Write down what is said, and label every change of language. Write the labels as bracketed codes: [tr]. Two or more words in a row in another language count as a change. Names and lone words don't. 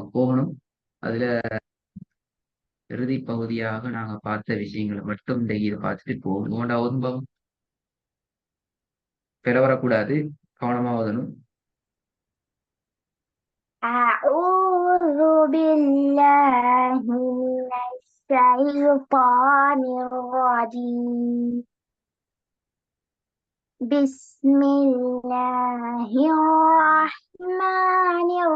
[ta] போகணும். அதுல இறுதி பகுதியாக நாங்க பார்த்த விஷயங்களை மட்டும் இந்த இதை பார்த்துட்டு போகணும். உங்களோட ஒன்பம் பெற வரக்கூடாது, கவனமா ஓதணும். [ar] أعوذ بالله من الشيطان الرجيم بسم الله الرحمن